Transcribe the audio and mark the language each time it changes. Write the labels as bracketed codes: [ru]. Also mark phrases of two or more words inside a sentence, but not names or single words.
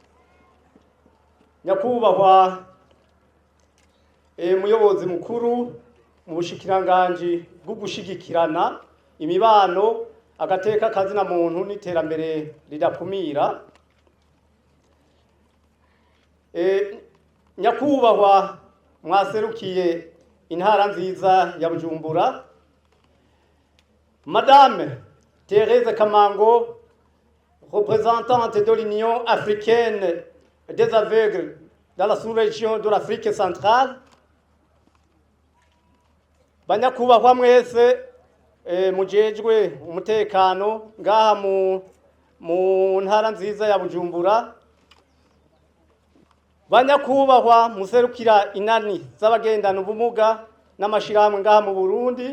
[rn] nyakubahwa muyobozi mukuru mu bushikiranganje bwo gushigikirana imibano, agateka kazina muntu n'iterambere ridakumira. nyakubahwa mwaserukiye intara nziza ya Bujumbura, [fr] Madame Thérèse Kamango, représentante de l'Union africaine des aveugles dans la sous-région de l'Afrique centrale. [rn] banyakubahwa mwese mujejwe umutekano ngaha mu ntara nziza ya Bujumbura. banyakubahwa muserukira inani z'abagendana ubumuga n'amashirahamwe ngaha mu Burundi.